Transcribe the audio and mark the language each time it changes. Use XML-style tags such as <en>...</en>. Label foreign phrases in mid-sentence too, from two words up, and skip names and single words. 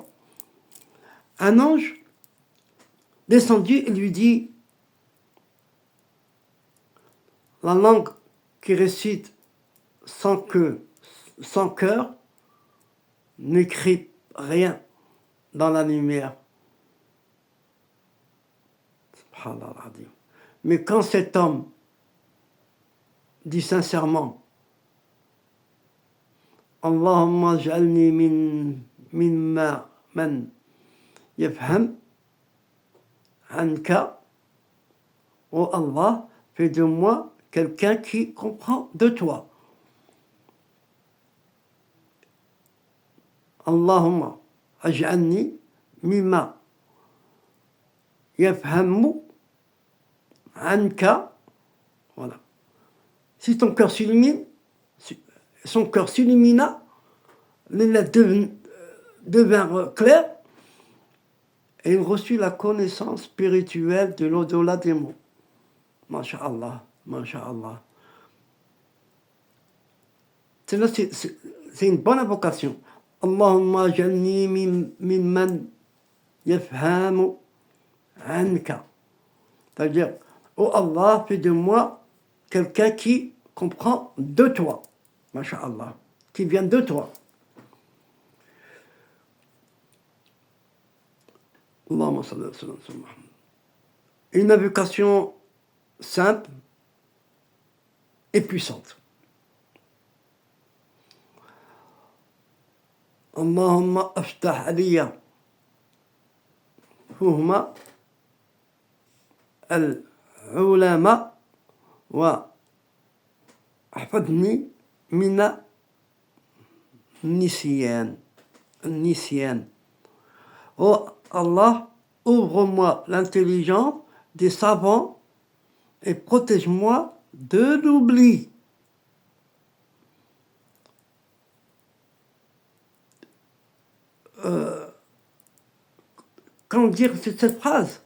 <fr>Un ange descendu et lui dit, la langue qui récite sans cœur, n'écrit rien dans la lumière. Mais quand cet homme dit sincèrement,</fr> <ar>اللهم اجعلني من يفهم عنك, oh Allah,</ar> <fr>fais de moi quelqu'un qui comprend de toi.</fr> <ar>اللهم اجعلني مما يفهم عنك.</ar> <fr>Voilà. Si ton cœur s'illumine, son cœur s'illumina, les lettres devinrent claires, et il reçut la connaissance spirituelle de l'au-delà des mots. Masha'Allah, Masha'Allah. C'est une bonne invocation.</fr> <ar>اللهم اجعلني ممن يفهم عنك.</ar> <fr>C'est-à-dire, oh Allah, fais de moi quelqu'un qui comprend de toi. Masha'Allah. Qui vient de toi.</fr> <ar>اللهم صل على سيدنا محمد.</ar> <fr>Une invocation simple et puissante.</fr> <ar>اللهم افتح علي فهم العلماء واحفظني من النسيان.</ar> <fr>Oh Allah, ouvre-moi l'intelligence des savants et protège-moi de l'oubli. Quand dire cette phrase?</fr>